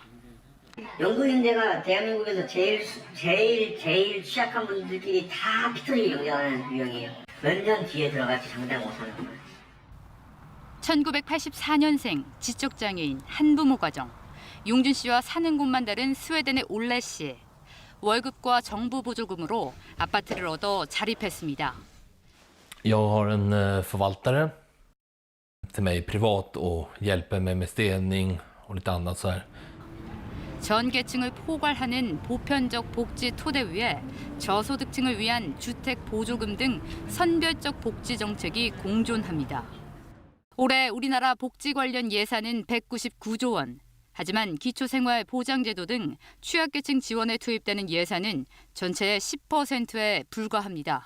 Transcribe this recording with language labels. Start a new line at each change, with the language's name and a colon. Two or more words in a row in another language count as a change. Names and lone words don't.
Korean: 연구인대가 대한민국에서 제일 취약한 분들끼리 다 피터지게 영위하는 유형이에요. 몇 년 뒤에 들어갈지 장담 못하는 거예요. 1984년생 지적장애인 한부모 가정. 용준 씨와 사는 곳만 다른 스웨덴의 올레 씨. 월급과 정부 보조금으로 아파트를 얻어 자립했습니다.
Swedish: Jag har en förvaltare till mig privat och hjälper mig med städning och lite annat så här.
Korean: 전 계층을 포괄하는 보편적 복지 토대 위에 저소득층을 위한 주택 보조금 등 선별적 복지 정책이 공존합니다. 올해 우리나라 복지 관련 예산은 199조 원. 하지만 기초생활보장제도 등 취약계층 지원에 투입되는 예산은 전체의 10%에 불과합니다.